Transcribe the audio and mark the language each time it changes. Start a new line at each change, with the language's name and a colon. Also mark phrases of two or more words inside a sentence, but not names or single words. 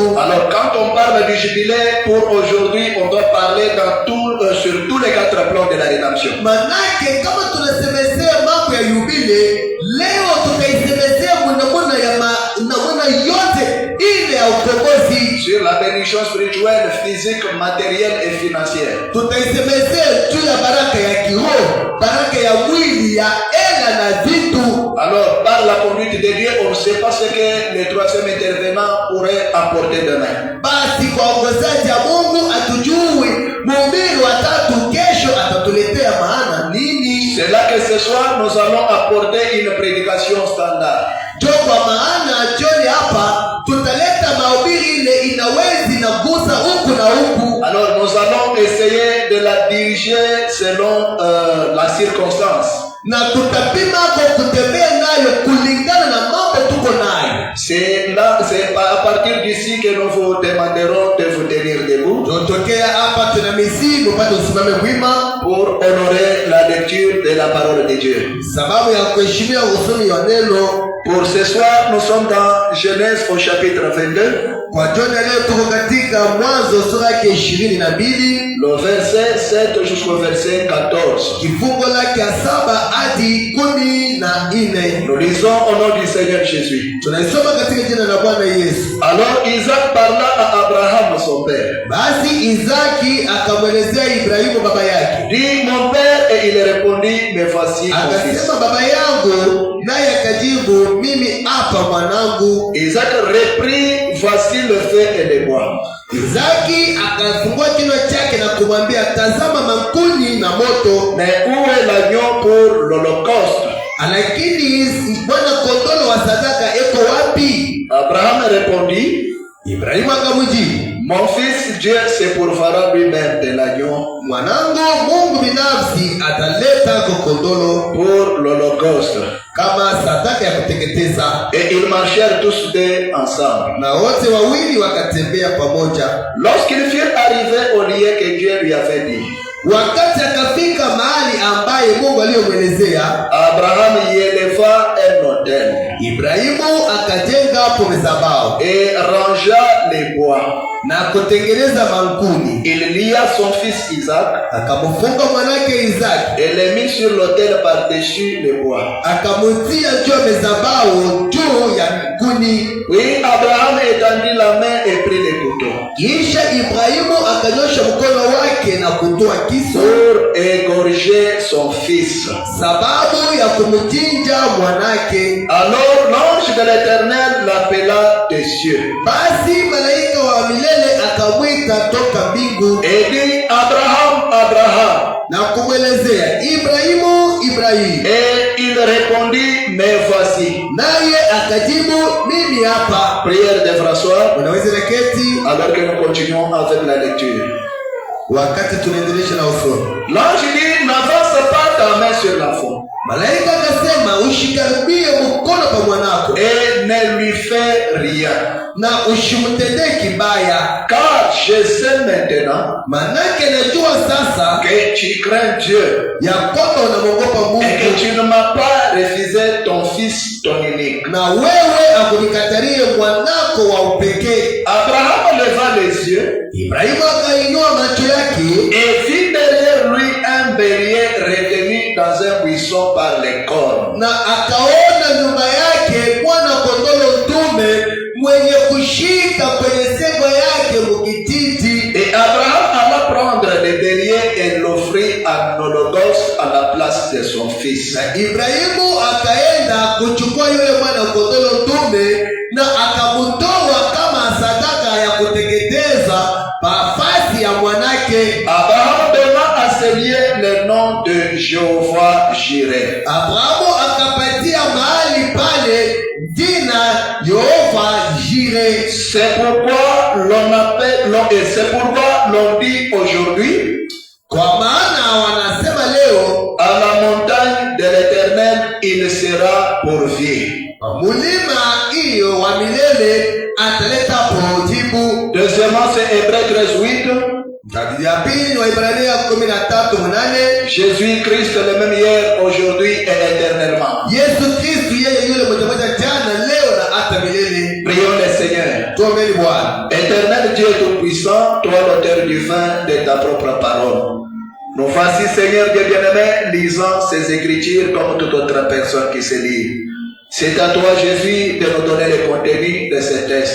French: Alors quand on parle du jubilé pour aujourd'hui, on doit parler sur tous les quatre plans de la rédemption.
Swahili: Manake kama tunasemezea mambo ya yubile, leo tutaisemezea namna yote ile ya ukombozi.
French: Sur la bénédiction spirituelle, physique, matérielle et financière.
Swahili: Tutaisemezea juu ya baraka ya kiroho, baraka ya mwili, ya hela na vitu.
French: Alors par la conduite de Dieu, on ne sait pas ce que le troisième intervenant pourrait apporter demain.
Swahili: Basi kwa ongozaji ya Mungu atujui mhubiri wa tatu kesho atatuletea maana nini.
French: C'est là que ce soir nous allons apporter une prédication standard.
Swahili: Kwa maana jioni hapa tutaleta mahubiri ile inawezi na gusa huku na huku.
French: Alors nous allons essayer de la diriger selon la circonstance.
Swahili: Na tutapima kwa kutembea nayo kulingana na mambo tuko nayo.
French: C'est à partir d'ici que nous vous demanderons de vous tenir debout.
Swahili: Tutokea hapa tunamisimu bado usimame wima
French: pour honorer la lecture de la parole de Dieu.
Swahili: Sababu ya kuheshimia usomi wa neno.
French: Pour ce soir, nous sommes dans Genèse au chapitre 22.
Swahili: Kwa jioni leo tuko katika Mwanzo sura ya 22.
French: Le verset 7 jusqu'au verset 14.
Swahili: Kifungo lake 7 hadi 14.
French: Nous lisons au nom du Seigneur Jésus.
Swahili: Tunaisoma katika jina la Bwana Yesu.
French: Alors Isaac parla à Abraham son père.
Swahili: Basi Isaki akamwelezea Ibrahimu baba yake.
French: Dit mon père, et il répondit, me voici mon fils.
Swahili: Akasema baba yangu, naye akajibu mimi hapa mwanangu.
French: Isaac reprit, voici le feu et les bois.
Swahili: Isaki akafungua kinywa chake na kumwambia, tazama mankuni na moto.
French: Mais où est l'agneau pour l'holocauste?
Swahili: Lakini bwana kondolo wa sadaka eko wapi?
French: Abraham répondit,
Swahili: Ibrahimu akamjibu,
French: mon fils, Dieu se pourvoira lui-même de l'agneau.
Swahili: Mwanangu, Mungu binafsi ataleta kondolo
French: pour l'holocauste.
Swahili: Kama sadaka ya kuteketeza.
French: Et ils marchèrent tous deux ensemble.
Swahili: Na wote wawili wakatembea pamoja.
French: Lorsqu'ils furent arrivés au lieu que Dieu lui avait dit.
Swahili: Wakati akafika mahali ambaye Mungu aliyomwelezea,
French: Abraham y éleva un autel.
Swahili: Ibrahimu akajenga hapo madhabahu
French: Et rangea les bois.
Swahili: na kutengeneza mankuni.
French: Il lia son fils Isaac
Swahili: Akamfunga mwanake Isaki,
French: et le mit sur l'autel par-dessus les bois.
Swahili: akamutia juu ya madhabahu juu ya mankuni.
French: Oui, Abraham étendit la main et prit les couteaux
Swahili: Kisha Ibrahimu akanyosha mkono wake na kutoa kisu
French: pour égorger son fils.
Swahili: sababu ya kumchinja mwanake.
French: Alors l'ange de l'Éternel l'appela des cieux
Swahili: Basi malaika wa milele akamwita toka mbingu
French: et dit, Abraham, Abraham.
Swahili: na kumwelezea, Ibrahimu, Ibrahimu.
French: Et il répondit, me voici.
Swahili: Naye akajibu, mimi hapa.
French: Prière de François,
Swahili: Unaweza na keti
French: alors que nous continuons avec la lecture.
Swahili: wakati tunaendelea na usomi.
French: L'ange dit, n'avance pas ta main sur l'enfant
Swahili: Malaika akasema, ushikaribie mkono kwa mwanako
French: et ne lui fais rien.
Swahili: na usimtendee kibaya,
French: Car je sais maintenant
Swahili: manake najua sasa
French: que tu crains Dieu
Swahili: ya kwamba unamwogopa
French: et que
Swahili: Mungu,
French: tu ne m'as pas refusé ton fils, ton unique.
Swahili: na wewe akunikatarie mwanako wa upekee.
French: Abraham leva les yeux
Swahili: Ibrahimu akainua macho yake
French: et vit derrière lui un bélier retenu dans un buisson par les cornes.
Swahili: na akaona nyuma yake mwana kondolo dume mwenye kushika kwenye sego yake mukititi.
French: Et Abraham alla prendre le bélier et l'offrit en holocauste à la place de son fils.
Swahili: Na Ibrahimu akaenda kuchukua yule mwana kondolo dume na akamutoa kama sadaka ya kuteketeza nafasi ya mwanake.
French: Abraham donna à ce lieu le nom de Jéhovah Jireh.
Swahili: Abrahamu akapatia mahali pale jina Yehova Jireh.
French: C'est pourquoi l'on dit aujourd'hui,
Swahili: Kwa maana wanasema leo,
French: à la montagne de l'Éternel, il sera pourvu.
Swahili: mulima hiyo wa milele ataleta pojibu.
French: Deuxièmement, c'est Hébreux 13:8.
Swahili: Ya pili ni Waibrania 13:8.
French: Jésus-Christ le même hier, aujourd'hui et éternellement.
Swahili: Yesu Kristu yeye yule mmoja jana, leo na hata milele.
French: Prions le Seigneur.
Swahili: Tuombeni Bwana.
French: Éternel Dieu Tout-Puissant, toi l'auteur du vin de ta propre parole. Nous voici, Seigneur Dieu bien-aimé, lisant ces écritures comme toute autre personne qui se lit. C'est à toi, Jésus, de nous donner le contenu de ces textes.